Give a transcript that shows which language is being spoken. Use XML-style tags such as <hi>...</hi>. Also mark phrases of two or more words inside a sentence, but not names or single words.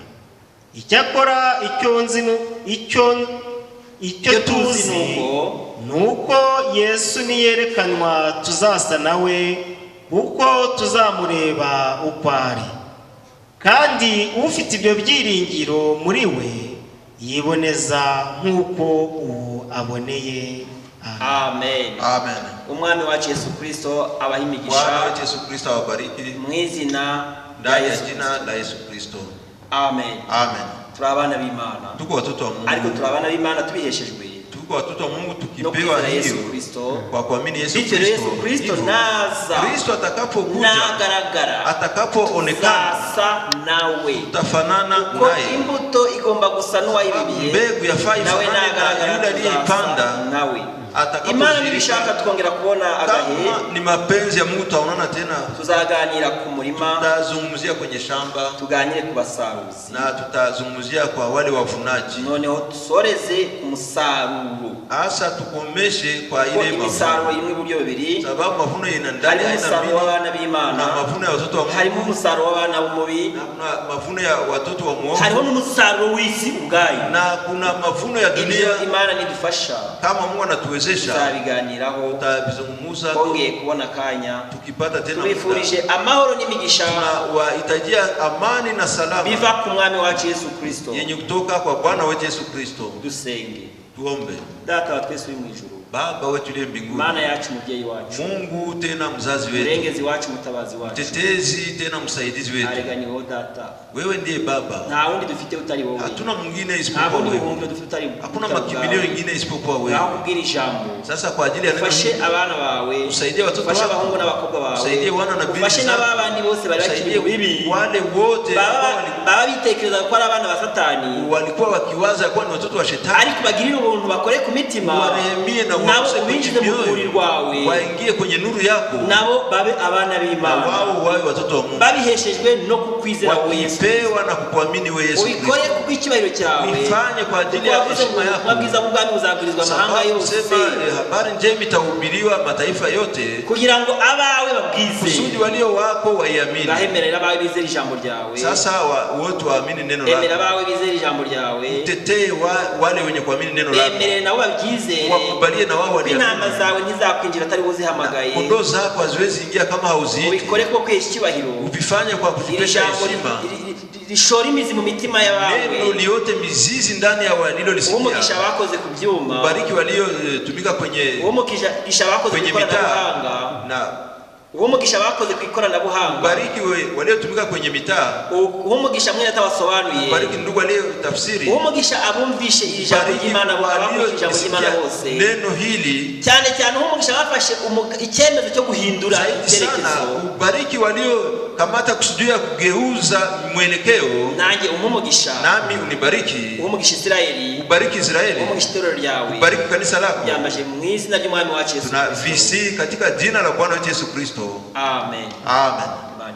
<rw>Icyakora icyo tuzi nuko Yesu niyerekanwa tuzasa nawe, kuko tuzamureba uko ari. Kandi ufite ibyo byiringiro muri we yiboneza nk'uko uwo aboneye. Amen.</rw> <sw>Amen.</sw> <rw>Umwami wacu Yesu Kristo abahimigisha.</rw> <sw>Bwana wetu Yesu Kristo awabariki.</sw> <rw>Mwizina</rw> <sw>ndani ya jina la Yesu Kristo.</sw> <rw>Amen.</rw> <sw>Amen.</sw> <rw>Turabana b'Imana.</rw> <sw>Tuko watoto wa Mungu.</sw> <rw>Ariko turabana b'Imana tubiheshejwe.</rw> <sw>Tuko watoto wa Mungu tukipewa hiyo kwa kuamini Yesu Kristo.</sw> <rw>Yesu Kristo naza.</rw> <sw>Kristo atakapokuja,</sw> <rw>nagaragara,</rw> <sw>atakapoonekana, sasa nawe utafanana naye.</sw> <rw>Imbuto igomba gusa n'uwayibibiye.</rw> <sw>Mbegu yafaa ifanane na yule aliyeipanda.</sw> <rw>Nawe Imana nibishaka tukongera kubona agahe,</rw> <sw>ni mapenzi ya Mungu tutaonana tena.</sw> <rw>Tuzaganira ku murima,</rw> <sw>tutazungumzia kwenye shamba,</sw> <rw>tuganire ku basaruzi,</rw> <sw>na tutazungumzia kwa wale wavunaji.</sw> <rw>Noneho tusoreze ku musaruro,</rw> <sw>asa tukomeshe kwa ile mavuno.</sw> <rw>Imisaruro imwe buryo bibiri,</rw> <sw>sababu mavuno yana ndani ya mbili,</sw> <rw>w'abana b'Imana</rw> <sw>na mavuno ya watoto wa Mungu,</sw> <rw>harimo umusaruro w'abana b'umubi,</rw> <sw>na mavuno ya watoto wa Mungu,</sw> <rw>harimo n'umusaruro w'isi ubwayo,</rw> <sw>na kuna mavuno ya dunia.</sw> <rw>Imana nidufasha,</rw> <sw>kama Mungu anatuwezesha,</sw> <rw>tuzabiganiraho,</rw> <sw>tutabizungumza,</sw> <rw>kongeye kubona kanya,</rw> <sw>tukipata tena</sw> <rw>tubifurije amahoro n'imigisha,</rw> <sw>na wahitajia amani na salama</sw> <rw>biva ku mwami wacu Yesu Kristo,</rw> <sw>yenye kutoka kwa Bwana wetu Yesu Kristo.</sw> <rw>Dusenge.</rw> <sw>Tuombe.</sw> <rw>Data wa twese uri mu ijuru,</rw> <sw>Baba wetu uliye mbinguni,</sw> <rw>Mana yacu mubyeyi wacu,</rw> <sw>Mungu tena mzazi wetu,</sw> <rw>murengezi wacu mutabazi wacu,</rw> <sw>tetezi tena msaidizi wetu.</sw> <rw>arega ni wowe data,</rw> <sw>Wewe ndiye Baba,</sw> <rw>nta wundi dufite utari wowe,</rw> <sw>hatuna mwingine</sw> <rw>nta</rw> <sw>isipokuwa</sw> <rw>wundi</rw> <sw>wewe,</sw> <rw>buhungiro dufite utari,</rw> <sw>hakuna makimbilio mengine isipokuwa wewe.</sw> <rw>naho kubwira ijambo.</rw> <sw>Sasa kwa ajili ya neno</sw> <rw>Ufashe</rw> <sw>hili,</sw> <rw>abana bawe,</rw> <sw>usaidie watoto</sw> <rw>ufashe</rw> <sw>wako,</sw> <rw>abahungu n'abakobwa bawe,</rw> <sw>usaidie wana na binti</sw> <rw>ufashe</rw> <sw>zako,</sw> <rw>n'ababandi bose bari bakiri mu bibi,</rw> <sw>usaidie wale wote</sw> <rw>baba bitekereza ko ari abana ba Satani,</rw> <sw>walikuwa wakiwaza kuwa ni watoto wa shetani,</sw> <rw>ariko bagirira ubuntu bakore ku mitima,</rw> <sw>warehemie na</sw> <rw>nabo</rw> <sw>waguse</sw> <rw>ubinjize mu rwuri rwawe,</rw> <sw>waingie kwenye nuru yako,</sw> <rw>nabo babe abana</rw> <sw>na</sw> <rw>b'Imana,</rw> <sw>wao wawe watoto wa Mungu,</sw> <rw>babiheshejwe no kukwizera wowe Yesu,</rw> <sw>wakipewa na kukuamini wewe Yesu Kristo.</sw> <rw>ubikore ku bw'icyubahiro cyawe,</rw> <sw>Ifanye kwa ajili ya heshima yako.</sw> <rw>Mabwiza bw'ubwami buzabwirizwa amahanga yose,</rw> <sw>habari njema itahubiriwa mataifa yote,</sw> <rw>kugira ngo abawe babwize,</rw> <sw>kusudi walio wako waiamini.</sw> <rw>bahemerera abawe bizera ijambo ryawe.</rw> <sw>Sasa wote waamini neno lako,</sw> <rw>emera abawe bizera ijambo ryawe,</rw> <sw>tetee wale wenye kuamini neno lako,</sw> <rw>bemerere nabo babyizere,</rw> <sw>wakubalie na wao waliamini.</sw> <rw>intama zawe ntizakwinjira atari uzihamagaye,</rw> <sw>kondoo zako haziwezi ingia kama hauziiti.</sw> <rw>ubikore ko kwesha icyubahiro,</rw> <sw>Uvifanye kwa kutupesha heshima,</sw> <rw>rishora imizi mu mitima y'abawe,</rw> <sw>neno liote mizizi ndani ya walilolisikia.</sw> <rw>umugisha bakoze ku byuma,</rw> <sw>Bariki waliotumika kwenye</sw> <rw>umugisha bakoze ku ikoranabuhanga,</rw> <sw>na</sw> <rw>umugisha bakoze ku ikoranabuhanga,</rw> <sw>bariki waliotumika kwenye mitaa,</sw> <rw>umugisha mwene atabasobanuye,</rw> <sw>bariki ndugu waliotafsiri,</sw> <rw>umugisha abumvishe ijambo ry'Imana, abumvishe ijambo ry'Imana bose,</rw> <sw>neno hili</sw> <rw>cyane cyane umugisha bafashe icyemezo cyo guhindura icyerekezo,</rw> <sw>bariki waliokamata kusudia kugeuza mwelekeo,</sw> <rw>nanjye umugisha,</rw> <sw>nami unibariki,</sw> <rw>umugisha Israeli,</rw> <sw>ubariki Israeli,</sw> <rw>umugisha itorero ryawe,</rw> <sw>ubariki kanisa lako,</sw> <rw>yambaje mu izina ry'umwami wacu Yesu</rw> <sw>tunavisi katika jina la Bwana wetu Yesu Kristo.</sw> <rw>Amen.</rw> <sw>Amen.</sw>